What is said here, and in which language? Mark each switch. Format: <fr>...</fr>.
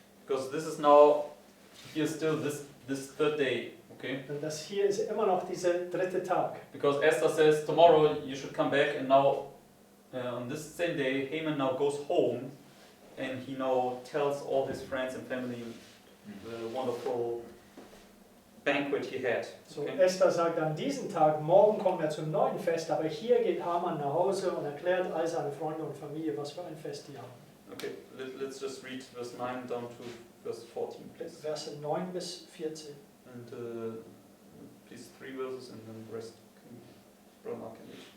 <en>Because this is now, here still this third day, okay?</en> <de>Und das hier ist immer noch dieser dritte Tag.</de> <en>Because Esther says tomorrow you should come back, and now on this same day Haman now goes home and he now tells all his friends and family the wonderful banquet he had. So, Okay?</en> <de>Esther sagt an diesem Tag, morgen kommen wir zum neuen Fest, aber hier geht Haman nach Hause und erklärt all seine Freunde und Familie, was für ein Fest die haben.</de> <en>Okay, let's just read verse 9 down to verse 14, please.</en> <de>Verse 9 bis 14.</de> <en>And please 3 verses and then the rest can Brother Mark can read.</en>